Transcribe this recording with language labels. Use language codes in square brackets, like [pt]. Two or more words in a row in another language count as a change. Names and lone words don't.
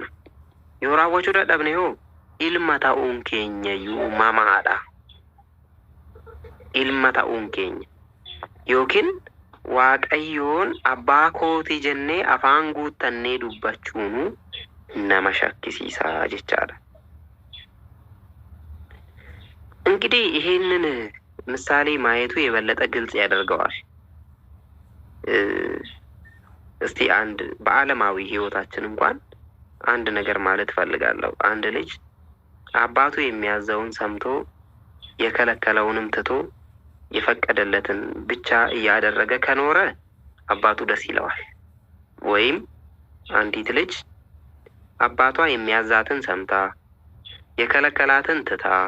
[om] Yoo raawwachuu dadhabne hoo ilma ta'uun keenya iyyuu mamaadha. Ilma ta'uun keenya yookiin waaqayyoon abbaa kootii jennee afaan guuttannee dubbachuun nama shakkisiisaa jechaadha። [am] እንግዲህ ይሄንን ምሳሌ ማየቱ የበለጠ ግልጽ ያደርገዋል። እስቲ አንድ በዓለማዊ ህይወታችን እንኳን አንድ ነገር ማለት ፈልጋለሁ። አንድ ልጅ አባቱ የሚያዘውን ሰምቶ የከለከለውንም ትቶ የፈቀደለትን ብቻ እያደረገ ከኖረ አባቱ ደስ ይለዋል። ወይም አንዲት ልጅ አባቷ የሚያዛትን ሰምታ የከለከላትን ትታ